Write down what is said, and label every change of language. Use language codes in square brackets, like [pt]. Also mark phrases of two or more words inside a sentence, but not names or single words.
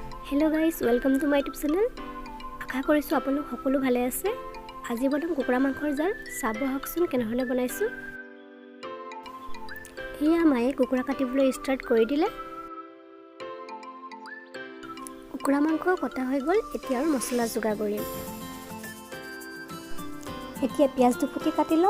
[en] Hello guys, welcome to my YouTube channel. [as] आशा কৰিছোঁ আপোনালোক সকলো ভালে আছে। আজি বনাম কুকুৰা মাংসৰ জাল। চাব হকচোন কেনেধৰণে বনাইছোঁ। এয়া মায়ে কুকুৰা কাটিবলৈ ষ্টাৰ্ট কৰি দিলে। কুকুৰা মাংস কটা হৈ গ'ল। এতিয়া আৰু মছলা যোগাৰ কৰিম। এতিয়া পিঁয়াজ দুফুটি কাটি ল'ম।